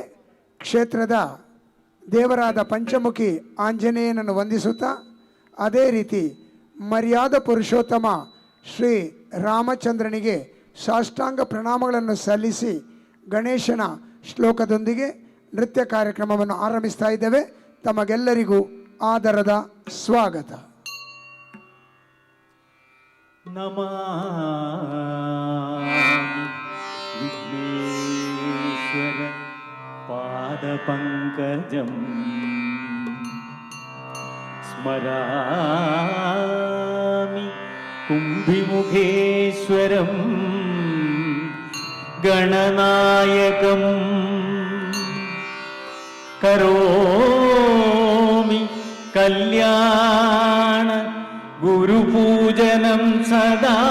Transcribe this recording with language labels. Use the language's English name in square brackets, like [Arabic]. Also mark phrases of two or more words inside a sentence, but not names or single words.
[Kannada] ಕ್ಷೇತ್ರದ ದೇವರಾದ ಪಂಚಮುಖಿ ಆಂಜನೇಯನನ್ನು ವಂದಿಸುತ್ತಾ, ಅದೇ ರೀತಿ ಮರ್ಯಾದ ಪುರುಷೋತ್ತಮ ಶ್ರೀ ರಾಮಚಂದ್ರನಿಗೆ ಸಾಷ್ಟಾಂಗ ಪ್ರಣಾಮಗಳನ್ನು ಸಲ್ಲಿಸಿ ಗಣೇಶನ ಶ್ಲೋಕದೊಂದಿಗೆ ನೃತ್ಯ ಕಾರ್ಯಕ್ರಮವನ್ನು ಆರಂಭಿಸ್ತಾ ಇದ್ದೇವೆ. ತಮಗೆಲ್ಲರಿಗೂ ಆದರದ ಸ್ವಾಗತ. [Sanskrit] ವಿಘ್ನೇಶ್ವರ ಪಾದಪಂಕಜಂ ಸ್ಮರಾಮಿ ಕುಂಭಿಮುಖೇಶ್ವರಂ ಗಣನಾಯಕಂ ಕರೋಮಿ ಕಲ್ಯಾಣ ಗುರುಪೂಜನಂ ಸದಾ